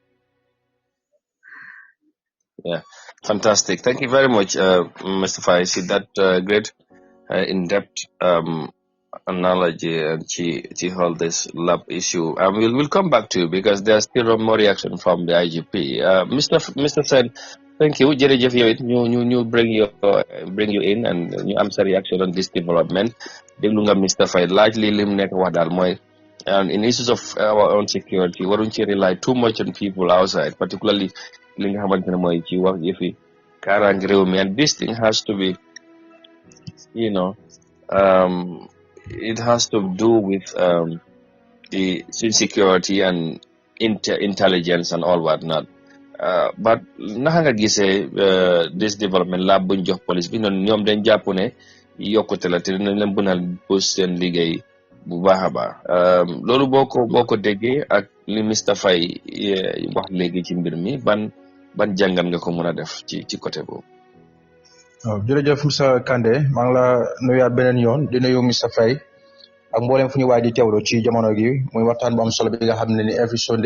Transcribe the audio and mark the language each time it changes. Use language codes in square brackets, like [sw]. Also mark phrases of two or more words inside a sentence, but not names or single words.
[en] Yeah, fantastic. Thank you very much, Mr. Faisi. That great in-depth analogy and to hold this lab issue. We'll come back to you because there's still more reaction from the IGP. Mr. Sen, Thank you [wo] jërëjëf yow it ñu [en] bring you in [wo] and ñu am sa [en] reaction on this development [wo] déglu nga Mr Faye laaj li lim nekk wax daal mooy [en] in issues of our own security [wo] waruñ ci [en] rely too much on people outside particularly [wo] li nga xamante ne mooy ci wax yëfi kaaraange réew mi [en] and this thing has to be you know it has to do with the security and intelligence and all whatnot. [wo] But naka nga gisee [en] this development [wo] lab buñ jox police bi noonu ñoom dañ jàpp ne yokkute la te dinañ leen bunal boost seen liggéey bu baax a baax loolu boo ko déggee ak li Mr Faye wax léegi ci mbir mi ban jàngat nga ko mën a def ci côté boobu. waaw jërëjëf Mr Kandeh maa ngi la nuyaat beneen yoon di nuyu Mr Faye ak mboolem fu ñu waay di teewlu ci jamono gi muy waxtaan bu am solo bi nga xam ne ni [en] every Sunday